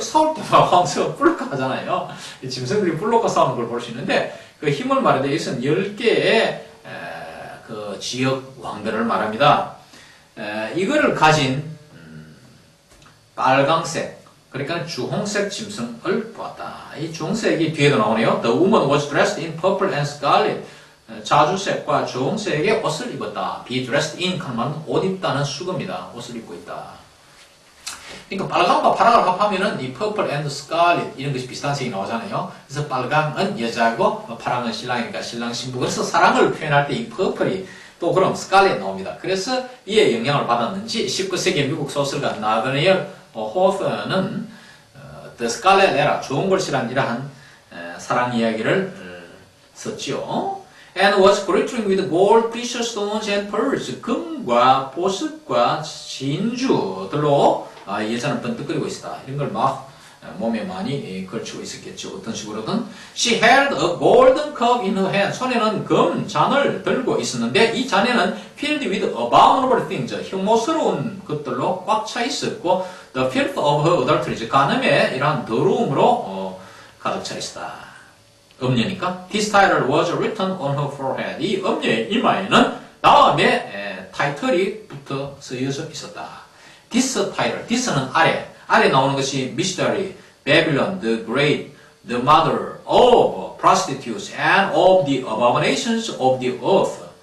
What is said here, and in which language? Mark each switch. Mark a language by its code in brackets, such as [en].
[ko] 싸울 때마다 황새가 뿔로 하잖아요. 짐승들이 뿔로 싸우는 걸 볼 수 있는데 그 힘을 말하는데 이것은 10개의 그 지역 왕들을 말합니다. 이거를 가진 빨강색, 그러니까 주홍색 짐승을 보았다. 이 주홍색이 뒤에도 나오네요. [en] The woman was dressed in purple and scarlet. [ko] 자주색과 주홍색의 옷을 입었다. [en] Be dressed in [ko] 하면 옷 입다는 수거입니다. 옷을 입고 있다. 그러니까 빨강과 파랑을 합하면은 이 [en] purple and scarlet [ko] 이런 것이 비슷한 색이 나오잖아요. 그래서 빨강은 여자고 파랑은 신랑이니까 신랑 신부. 그래서 사랑을 표현할 때 이 purple이 또 그럼 스칼렛 나옵니다. 그래서 이에 영향을 받았는지 19세기 미국 소설가 나더니엘 호프는 The Scarlet Letter, 좋은 글씨란 이러한 사랑 이야기를 썼지요. [en] And was glittering with gold, precious stones and pearls. [ko] 금과 보석과 진주들로 여자는 번뜩거리고 있었다. 이런 걸 막 몸에 많이 걸치고 있었겠죠. 어떤 식으로든. [en] She held a golden cup in her hand. [ko] 손에는 금 잔을 들고 있었는데 이 잔에는 [en] filled with abominable things. [ko] 혐오스러운 것들로 꽉 차 있었고 [en] the filth of her adulteries. [ko] 간음의 이러한 더러움으로 가득 차 있었다. 음녀니까 [en] This title was written on her forehead. [ko] 이 음녀의 이마에는 다음에 타이틀이 붙어 쓰여져 있었다. [en] This title, this는 [ko] 아래 나오는 것이 [en] mystery, Babylon the Great, the mother of prostitutes and of the abominations of the earth.